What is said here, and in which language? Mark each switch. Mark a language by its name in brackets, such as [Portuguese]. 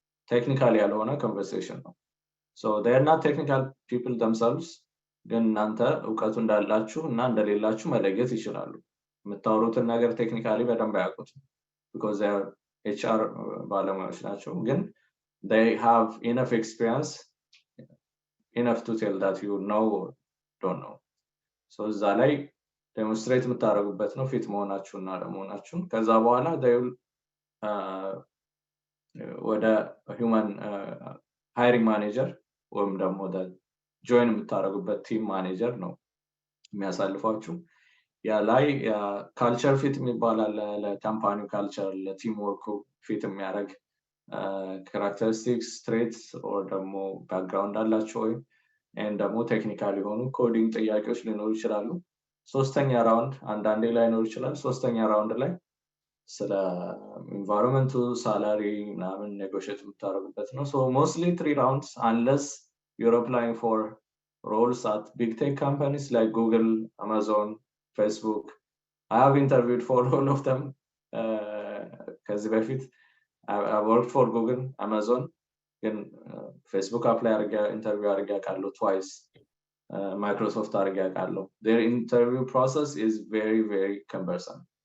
[English] technical [Amharic] ያልሆነ [English] conversation [Amharic] ነው። [English] So they are not technical people themselves, [Amharic] ግን እናንተ እውቀቱ እንዳላችሁ እና እንደሌላችሁ መለየት ይችላሉ። የምታወሩትን ነገር ቴክኒካሊ በደንብ አያውቁትም [English] because they are HR [Amharic] ባለሙያዎች ናቸው፣ ግን [English] they have enough experience enough to tell that you know or don't know. [Amharic] So እዛ ላይ ዴሞንስትሬት የምታደርጉበት ነው ፊት መሆናችሁና ለመሆናችሁን። ከዛ በኋላ [English] they will [Amharic] ወደ human hiring manager ወይም ደግሞ ጆይን የምታደርጉበት ቲም ማኔጀር ነው የሚያሳልፏችሁ። ያ ላይ ካልቸር ፊት የሚባል አለ፣ ለካምፓኒው ካልቸር ለቲም ወርኩ ፊት የሚያደርግ ካራክተሪስቲክስ ትሬትስ ኦር ደግሞ ባክግራውንድ አላቸው ወይ and ደግሞ ቴክኒካል የሆኑ ኮዲንግ ጥያቄዎች ሊኖሩ ይችላሉ። ሶስተኛ ራውንድ አንዳንዴ ላይኖር ይችላል። ሶስተኛ ራውንድ ላይ ስለ ኢንቫይሮንመንቱ ሳላሪ ምናምን ኔጎሽየት የምታደርጉበት ነው። [English] so mostly 3 rounds unless you're applying for roles at big tech companies like Google, Amazon, Facebook. I have interviewed for all of them. [Amharic] ከዚህ በፊት [English] I worked for Google, Amazon, [Amharic] ግን [English] Facebook apply interview [Amharic] አድርጌ አውቃለሁ [English] twice. Microsoft [Amharic] አድርጌ አውቃለሁ። [English] Their interview process is very very cumbersome.